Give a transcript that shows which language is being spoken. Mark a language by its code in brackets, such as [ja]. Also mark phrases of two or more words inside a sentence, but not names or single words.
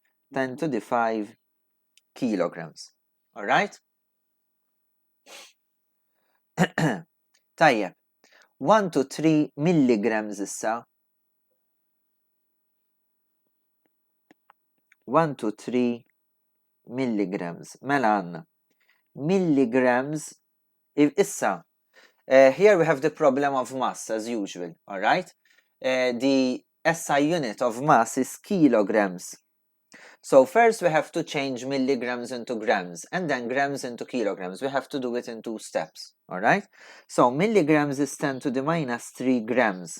[en] 10 to the 5 kilograms. Alright? [mt] Tajjeb. [en] 1 to 3 milligrams [mt] issa. [en] 1 to 3 milligrams. [mt] Mela għanna. [en] Milligrams. [mt] Issa, [en] here we have the problem of mass as usual, alright? The SI unit of mass is kilograms. So first we have to change milligrams into grams and then grams into kilograms. We have to do it in 2 steps, alright? So milligrams is 10 to the minus 3 grams.